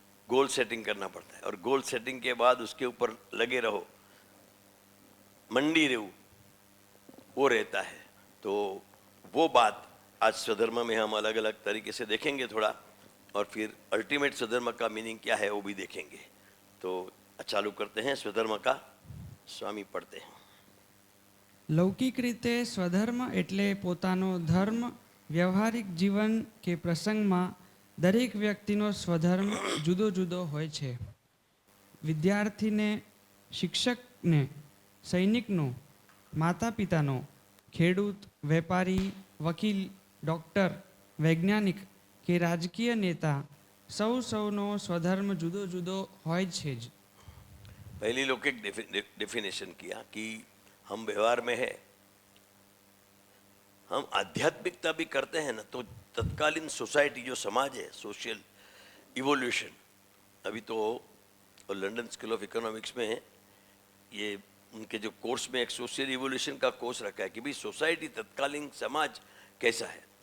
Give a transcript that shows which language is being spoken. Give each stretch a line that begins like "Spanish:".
Hindi: Goal setting करना पड़ता है, और गोल सेटिंग के बाद उसके ऊपर लगे रहो, मंडी रहो, वो रहता है। तो वो बात आज स्वधर्म में हम अलग अलग तरीके से देखेंगे थोड़ा, और फिर अल्टीमेट स्वधर्म का मीनिंग क्या है वो भी देखेंगे। तो चालू करते हैं स्वधर्म का। स्वामी पढ़ते हैं।
Gujarati: લૌકિક રીતે સ્વધર્મ એટલે પોતાનો ધર્મ વ્યવહારિક જીવન કે પ્રસંગમાં દરેક વ્યક્તિનો સ્વધર્મ જુદો જુદો હોય છે. વિદ્યાર્થીને, શિક્ષકને, સૈનિકનો, માતા પિતાનો, ખેડૂત, વેપારી, વકીલ, ડૉક્ટર, વૈજ્ઞાનિક કે રાજકીય નેતા સૌનો સ્વધર્મ જુદો જુદો હોય છે જ.
Hindi: पहली लौकिक डेफिनेशन किया कि हम व्यवहार में है, हम आध्यात्मिकता भी करते हैं ना, तो तत्कालीन सोसाइटी जो समाज है, सोशल इवोल्यूशन, अभी तो लंदन स्कूल ऑफ इकोनॉमिक्स में ये उनके जो कोर्स में एक सोशल इवोल्यूशन का कोर्स रखा है कि भाई सोसाइटी, तत्कालीन समाज कैसा है।